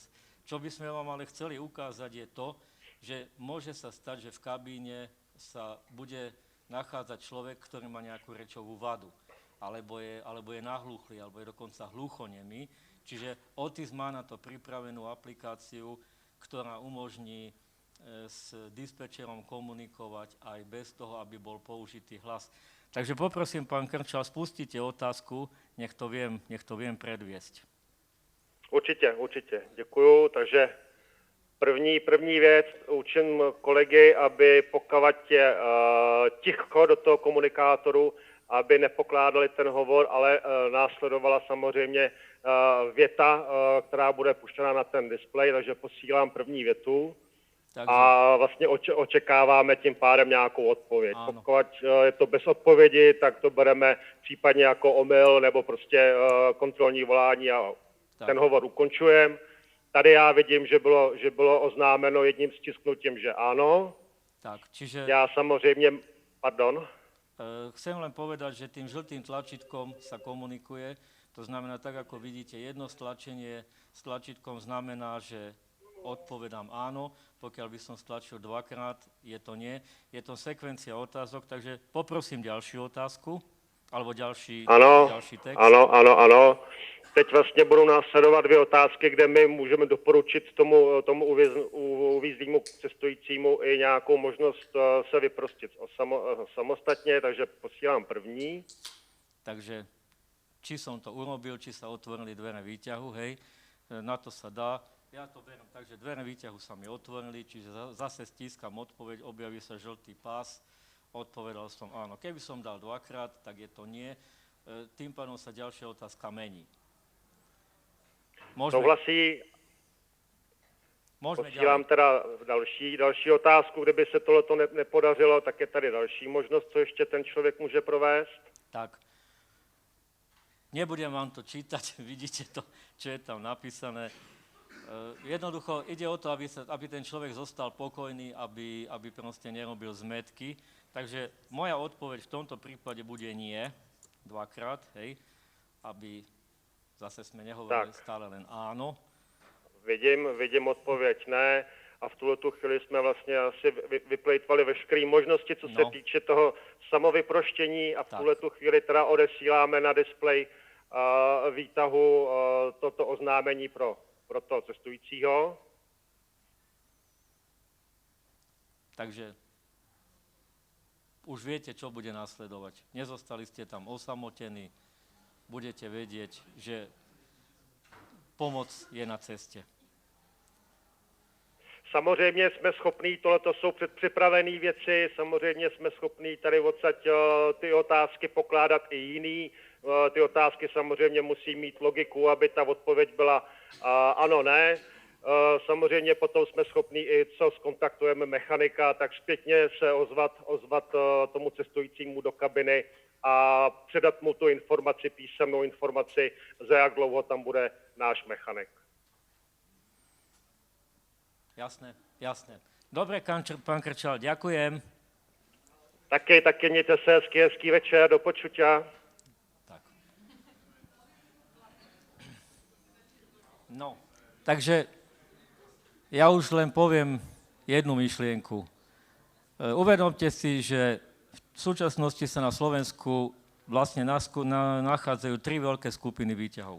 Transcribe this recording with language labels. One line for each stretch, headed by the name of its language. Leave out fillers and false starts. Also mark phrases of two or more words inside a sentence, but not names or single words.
Slovak: Čo by sme vám ale chceli ukázať je to, že môže sa stať, že v kabíne sa bude nachádzať človek, ktorý má nejakú rečovú vadu, alebo je nahluchlý, alebo je dokonca hluchonemý. Čiže Otis má na to pripravenú aplikáciu, ktorá umožní s dispečerom komunikovať aj bez toho, aby bol použitý hlas. Takže poprosím, pán Krčal, spustite otázku, nech to viem predviesť.
Czech: Určitě, děkuju. Takže první věc, učím kolegy, aby pokud je ticho do toho komunikátoru, aby nepokládali ten hovor, ale následovala samozřejmě věta, která bude puštěna na ten displej, takže posílám první větu. Takže. A vlastně očekáváme tím pádem nějakou odpověď. Ano. Pokud je to bez odpovědi, tak to bereme případně jako omyl nebo prostě kontrolní volání a tak. Ten hovor ukončujeme. Tady já vidím, že bylo oznámeno jedním stisknutím, že ano.
Slovak: Tak, čiže...
Czech: Já samozřejmě...
Slovak: Pardon. Chcem len povedať, že tým žltým tlačítkom sa komunikuje. To znamená, tak ako vidíte, jedno stlačenie s tlačítkom znamená, že odpovedám áno. Pokiaľ by som stlačil dvakrát, je to nie. Je to sekvencia otázok, takže poprosím ďalšiu otázku, alebo ďalší text.
Czech: Ano. Teď vlastně budou následovat dvě otázky, kde my můžeme doporučit tomu uvízlýmu cestujícímu i nějakou možnost se vyprostit samostatně, takže posílám první.
Slovak: Takže či som to urobil, či sa otvorili dvere výťahu, hej, na to sa dá. Ja to beriem, takže dvere výťahu sa mi otvorili, čiže zase stískam odpoveď, objaví sa žltý pás, odpovedal som áno. Keby som dal dvakrát, tak je to nie. Tým pádom sa ďalšia otázka mení.
Czech: Souhlasí. Posílám teda další otázku, kdyby se tohleto nepodařilo, tak je tady další možnost, co ještě ten člověk může provést.
Slovak: Tak. Nebudem vám to čítať, vidíte to, čo je tam napísané. Jednoducho ide o to, aby ten človek zostal pokojný, aby proste nerobil zmätky. Takže moja odpoveď v tomto prípade bude nie, dvakrát, hej, aby zase sme nehovorili stále len áno.
Czech: Vidím odpověď ne a v tuhletu chvíli jsme vlastně asi vyplejtvali veškeré možnosti, co se týče toho samovyproštění a v tuhletu chvíli teda odesíláme na displej výtahu toto oznámení pro toho cestujícího.
Slovak: Takže už viete, čo bude nasledovať. Nezostali ste tam osamotení, budete vedieť, že pomoc je na ceste.
Czech: Samozřejmě jsme schopní, tohleto jsou předpřipravené věci, samozřejmě jsme schopní tady odsaď ty otázky pokládat i jiný. Ty otázky samozřejmě musí mít logiku, aby ta odpověď byla ano, ne. Samozřejmě potom jsme schopní i, co skontaktujeme mechanika, tak zpětně se ozvat tomu cestujícímu do kabiny a předat mu tu informaci, písemnou informaci, za jak dlouho tam bude náš mechanik.
Slovak: Jasné. Dobre, pán Krčal, ďakujem.
Czech: Taky mějte se hezký večer,
Slovak: do počutia. Tak. No, takže ja už len poviem jednu myšlienku. Uvedomte si, že v súčasnosti sa na Slovensku vlastne nachádzajú 3 veľké skupiny výťahov.